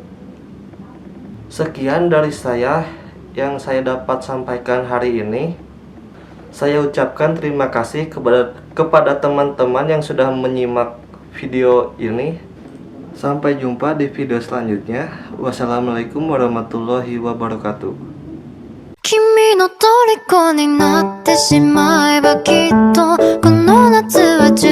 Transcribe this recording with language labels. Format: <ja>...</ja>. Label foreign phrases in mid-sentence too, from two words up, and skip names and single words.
<id>Sekian dari saya yang saya dapat sampaikan hari ini. Saya ucapkan terima kasih kepada teman-teman yang sudah menyimak video ini. Sampai jumpa di video selanjutnya.</id> <ar>والسلام عليكم ورحمة الله وبركاته.</ar> <ja>君の虜になってしまえばきっとこの夏は</ja>